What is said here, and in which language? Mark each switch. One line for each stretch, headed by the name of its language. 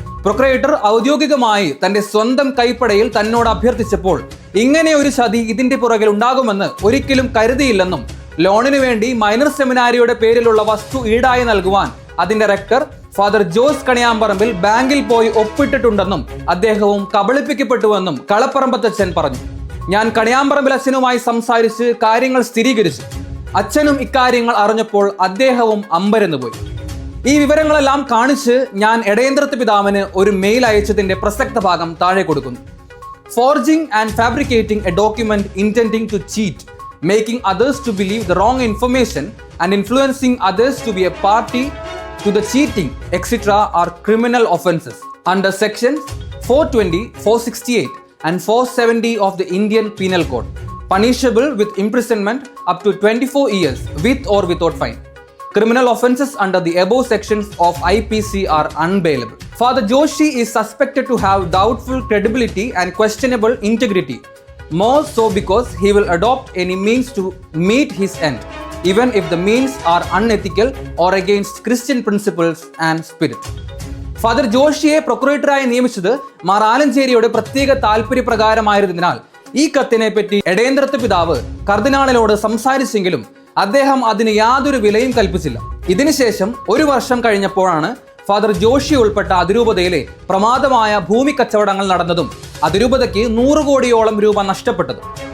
Malayalam: Procurator ഔദ്യോഗികമായി തന്റെ സ്വന്തം കൈപ്പടയിൽ തന്നോട് അഭ്യർത്ഥിച്ചപ്പോൾ ഇങ്ങനെ ഒരു ചതി ഇതിന്റെ പുറകിൽ ഉണ്ടാകുമെന്ന് ഒരിക്കലും കരുതിയില്ലെന്നും ലോണിന് വേണ്ടി മൈനർ സെമിനാരിയുടെ പേരിലുള്ള വസ്തു ഈടായി നൽകുവാൻ അതിന്റെ റെക്ടർ ഫാദർ ജോസ് കണിയാമ്പറമ്പിൽ ബാങ്കിൽ പോയി ഒപ്പിട്ടിട്ടുണ്ടെന്നും അദ്ദേഹവും കബളിപ്പിക്കപ്പെട്ടുവെന്നും കളപ്പറമ്പത്തച്ഛൻ പറഞ്ഞു. ഞാൻ കണിയാമ്പറമ്പിൽ അച്ഛനുമായി സംസാരിച്ച് കാര്യങ്ങൾ സ്ഥിരീകരിച്ചു. അച്ഛനും ഇക്കാര്യങ്ങൾ അറിഞ്ഞപ്പോൾ അദ്ദേഹവും അമ്പരന്ന് പോയി. ഈ വിവരങ്ങളെല്ലാം കാണിച്ച് ഞാൻ എടയേന്ദ്രത്ത് പിതാവിന് ഒരു മെയിൽ അയച്ചതിന്റെ പ്രസക്ത ഭാഗം താഴെ കൊടുക്കുന്നു.
English: Forging and fabricating a document intending to cheat, making others to believe the wrong information and influencing others to be a party to the cheating, etc. are criminal offences under sections 420, 468 and 470 of the Indian Penal Code, punishable with imprisonment up to 24 years with or without fine. Criminal offences under the above sections of IPC are unbailable. Father Joshi is suspected to have doubtful credibility and questionable integrity, more so because he will adopt any means to meet his end, even if the means are unethical or against Christian principles and spirit.
Malayalam: Father ജോഷിയെ പ്രൊക്രേറ്ററായി നിയമിച്ചത് മാർ ആലഞ്ചേരിയുടെ പ്രത്യേക താല്പര്യപ്രകാരമായിരുന്നതിനാൽ ഈ കത്തിനെ പറ്റി എടയേന്ദ്രത്ത് പിതാവ് കർദിനാളിനോട് സംസാരിച്ചെങ്കിലും അദ്ദേഹം അതിന് യാതൊരു വിലയും കൽപ്പിച്ചില്ല. ഇതിനുശേഷം 1 വർഷം കഴിഞ്ഞപ്പോഴാണ് ഫാദർ ജോഷി ഉൾപ്പെട്ട അതിരൂപതയിലെ പ്രമാദമായ ഭൂമി കച്ചവടങ്ങൾ നടന്നതും അതിരൂപതയ്ക്ക് 100 കോടിയോളം രൂപ നഷ്ടപ്പെട്ടതും.